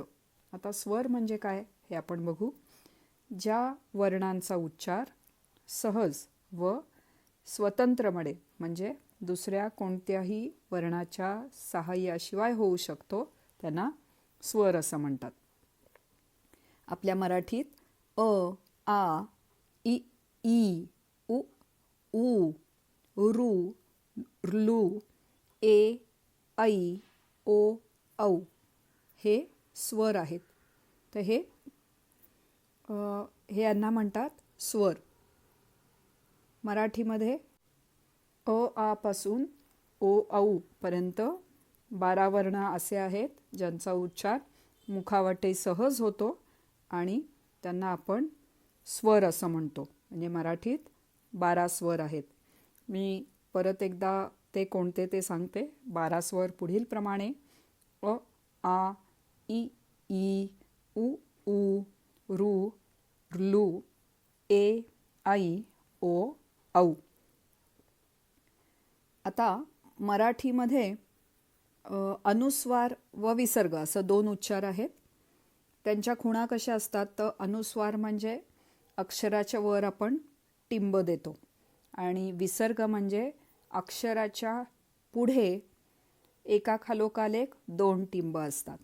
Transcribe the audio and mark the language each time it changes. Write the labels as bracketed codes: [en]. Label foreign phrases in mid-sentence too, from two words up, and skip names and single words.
[mr] आता स्वर म्हणजे काय हे आपण बघू. ज्या वर्णांचा उच्चार सहज व स्वतंत्रपणे म्हणजे दुसऱ्या कोणत्याही वर्णाच्या सहाय्याशिवाय होऊ शकतो त्यांना स्वर असं म्हणतात. आपल्या मराठीत अ, आ, इ, ई, उ, ऊ, ऋ, ऋ, ए, ऐ, ओ, औ हे स्वर आहेत. तर हे यांना म्हणतात स्वर. मराठीमध्ये अ, आ पासून ओ, औ पर्यंत 12 वर्ण असे आहेत ज्यांचा उच्चार मुखावाटे सहज होतो आणि त्यांना आपण स्वर असं म्हणतो. म्हणजे मराठीत 12 स्वर आहेत. मी परत एकदा ते कोणते ते सांगते. 12 स्वर पुढील प्रमाणे अ, आ, इ, ई, उ, ऊ, ऋ, ऋ, ए, ऐ, ओ, औ. आता मराठीमध्ये अनुस्वार व विसर्ग असं 2 उच्चार आहेत. त्यांच्या खुणा कशा असतात तर अनुस्वार म्हणजे अक्षराच्या वर आपण टिंब देतो आणि विसर्ग म्हणजे अक्षराच्या पुढे एकाखालोखाल एक 2 टिंब असतात.